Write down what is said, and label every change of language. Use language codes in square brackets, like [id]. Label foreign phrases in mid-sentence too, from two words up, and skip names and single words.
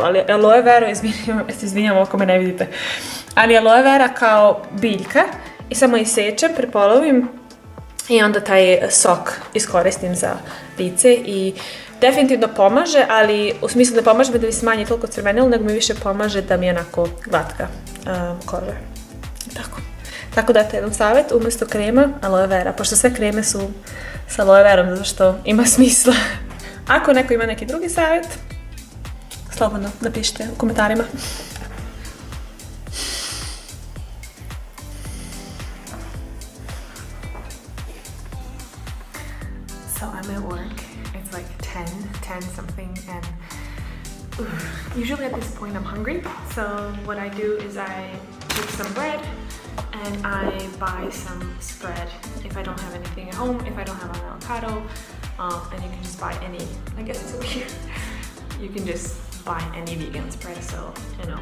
[sr] Ali aloe veru, izvinjam ako me ne vidite, ali aloe vera kao biljka i samo isečem, prepolovim i onda taj sok iskoristim za lice i definitivno pomaže, ali u smislu da pomaže da mi smanji toliko crvenilo, nego mi više pomaže da mi je onako glatka koža. Tako da, jedan savjet, umjesto krema, aloe vera, pošto sve kreme su sa aloe verom, zato što ima smisla. Ako neko ima neki drugi savjet, slobodno napišite u komentarima. [en] So I'm at work, it's like 10 something, and usually at this point I'm hungry, so what I do is I take some bread and I buy some spread if I don't have anything at home, if I don't have an avocado, and you can just buy any, I guess it's over here, you can just buy any vegan spread, so, you know.